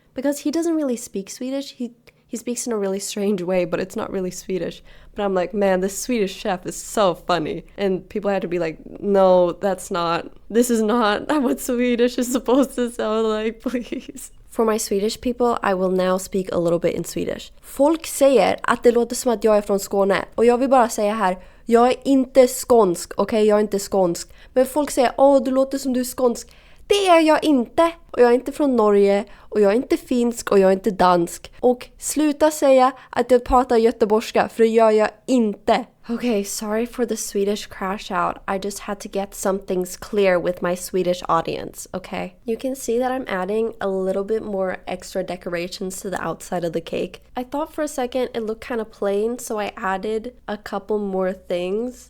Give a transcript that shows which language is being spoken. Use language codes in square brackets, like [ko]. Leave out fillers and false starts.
[en] Because he doesn't really speak Swedish, he speaks in a really strange way, but it's not really Swedish. But I'm like, man, this Swedish chef is so funny. And people had to be like, no, this is not what Swedish is supposed to sound like, please. For my Swedish people, I will now speak a little bit in Swedish. [sv] Folk säger att det låter som att jag är från Skåne. Och jag vill bara säga här, jag är inte skånsk, okej? Jag är inte skånsk. Men folk säger, du låter som du är skånsk. Det är jag inte. Och jag är inte från Norge. Och jag är inte finsk. Och jag är inte dansk. Och sluta säga att jag pratar göteborgska. För det gör jag inte. [en] Okay, sorry for the Swedish crash out. I just had to get some things clear with my Swedish audience, okay? You can see that I'm adding a little bit more extra decorations to the outside of the cake. I thought for a second it looked kind of plain, so I added a couple more things.